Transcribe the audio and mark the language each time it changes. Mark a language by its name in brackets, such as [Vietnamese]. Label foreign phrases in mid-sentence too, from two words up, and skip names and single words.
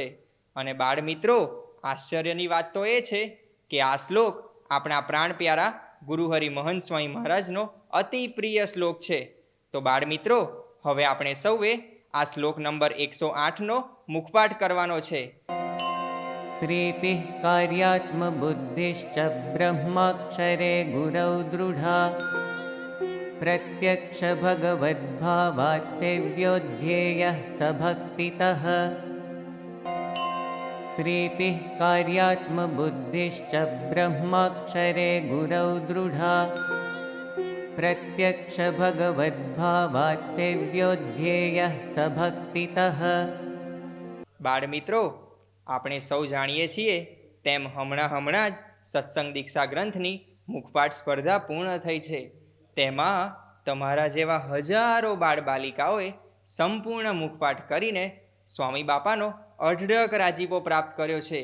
[Gujarati] અને બાળ મિત્રો, આશ્ચર્યની વાત તો એ છે કે આ શ્લોક આપણા પ્રાણ પ્યારા ગુરુહરિ મહંત સ્વામી મહારાજનો અતિ પ્રિય શ્લોક છે. તો બાળ મિત્રો, હવે આપણે સૌએ આ શ્લોક નંબર 108નો મુખપાઠ કરવાનો છે. [Sanskrit] प्रीतिः कार्यात्मबुद्धिश्च ब्रह्माक्षरे गुरौ दृढा प्रत्यक्ष भगवद्भावात् सेव्योऽध्येयः स भक्तितः. प्रीतिः कार्यात्मबुद्धिश्च ब्रह्माक्षरे गुरौ दृढा प्रत्यक्ष भगवद्भावात् सेव्योऽध्येयः स भक्तितः. [Gujarati] બાળ મિત્રો, આપણે સૌ જાણીએ છીએ તેમ હમણાં જ સત્સંગ દીક્ષા ગ્રંથની મુખપાઠ સ્પર્ધા પૂર્ણ થઈ છે. તેમાં તમારા જેવા હજારો બાળ બાલિકાઓએ સંપૂર્ણ મુખપાઠ કરીને સ્વામી બાપાનો અઢળક રાજીપો પ્રાપ્ત કર્યો છે.